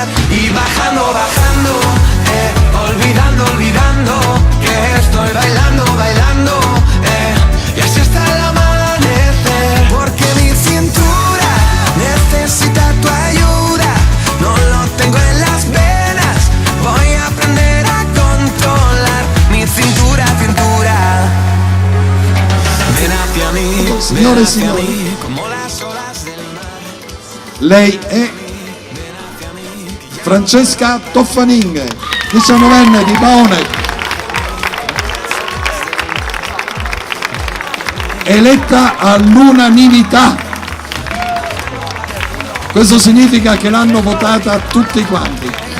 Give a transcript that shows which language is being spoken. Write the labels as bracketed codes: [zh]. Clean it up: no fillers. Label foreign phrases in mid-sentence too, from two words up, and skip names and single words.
[es] Y bajando, bajando, olvidando, olvidando que estoy bailando, bailando, y así hasta el amanecer. Porque mi cintura necesita tu ayuda, no lo tengo en las venas. Voy a aprender a controlar mi cintura, cintura. Ven hacia mí, [it] signore e signori, [es] mí, como las olas del mar. [it] lei è Francesca Toffanin, 19enne di Paone, eletta all'unanimità. Questo significa che l'hanno votata tutti quanti.